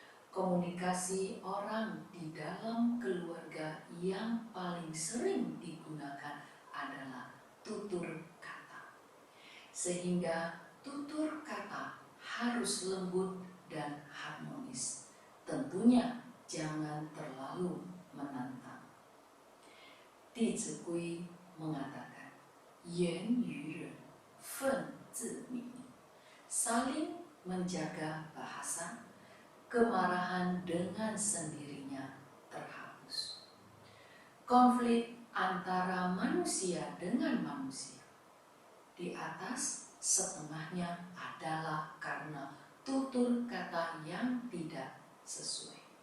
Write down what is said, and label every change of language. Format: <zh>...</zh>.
<id>Komunikasi orang di dalam keluarga yang paling sering digunakan adalah tutur kata. Sehingga tutur kata harus lembut dan harmonis. Tentunya jangan terlalu menantang.</id> <zh>弟子规</zh> <id>mengatakan,</id> <zh>言于人，忿自泯.</zh> <id>Saling menjaga bahasa, kemarahan dengan sendirinya terhapus. Konflik antara manusia dengan manusia. Di atas setengahnya adalah karena tutur kata yang tidak sesuai.</id>